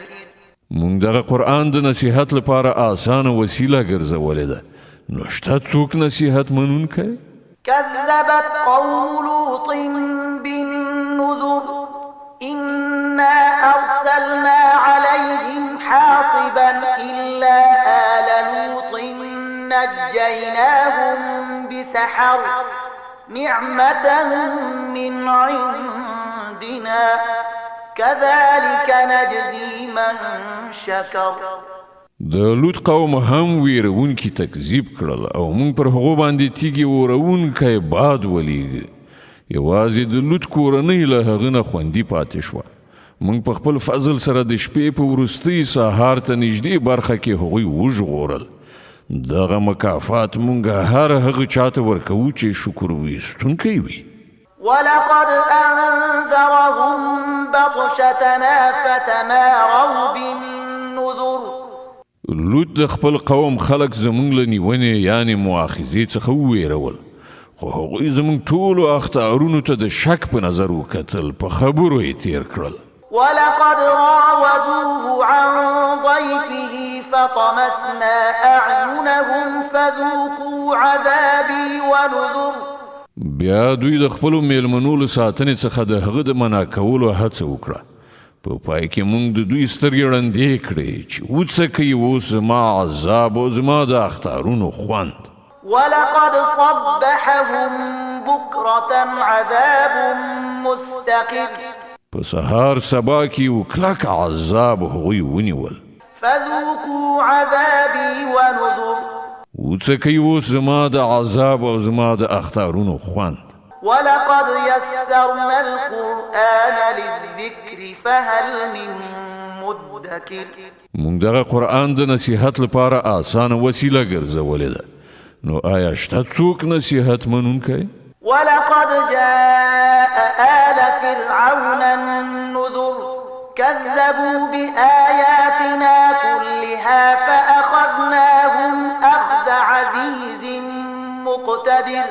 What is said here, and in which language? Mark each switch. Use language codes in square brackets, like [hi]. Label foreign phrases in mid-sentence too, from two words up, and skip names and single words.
[ps] مونږ دغه قرآن د نصیحت لپاره آسانه وسیله ګرځولې ده، نو شته څوک نصیحت منونکی؟ [ar] كذبت قوم لوط بالنذر إنا أرسلنا عليهم حاصبا إلا آل لوط نجيناهم بسحر نعمة من عندنا كذلك نجزي من شكر. [ps] د لوط قوم هم ویرونکي تکذیب کړل او موږ پر هغو باندې تیږې ورونکی باد ولیږه. یوازې د لوط کورنۍ له هغه نه خوندي پاتې شوه. موږ په خپل فضل سره د شپې په وروستۍ سهار ته نږدې برخه کې هغوی وژغورل. دغه مکافات موږ هر هغه چاته ورکوو چې شکر ویستونکی وي. [ar] ولقد أنذرهم بطشتنا فتماروا بالنذر. [ps] لوط د خپل قوم خلک زمونږ له نیونې یعنې مؤاخذې څخه وویرول خو هغوی زمونږ ټولو اخطارونو ته د شک په نظر وکتل په خبرو یې تیر کړل [ar] ولقد راودوه عن ضيفه فطمسنا أعينهم فذوقوا عذابي ونذر [ps] بیا دوی د خپلو میلمنو له ساتنې څخه د هغه د منع کولو هڅه وکړه په پای کې موږ د دوی سترګې ړندې کړې چې وڅکئ اوس زما عذاب او زما د اخطارونو خوند [ar] ولقد صبحهم بكرة عذاب مستقر [ps] په سهار سبا کې یو کلک عذاب هغوی ونیول [ar] فذوقوا عذابي ونذر [ps] وڅکئ اوس زما د عذاب او زما د اخطارونو خوند [ar] ولقد يسرنا القرآن للذكر فهل من مدكر [ps] موږ دغه قرآن د نصیحت لپاره آسانه وسیله ګرځولې ده نو آیا شته څوک نصیحت منونکی [ar] ولقد جاء آل فرعون النذر كذبوا بآياتنا كلها فأخذناهم أخذ عزيز مقتدر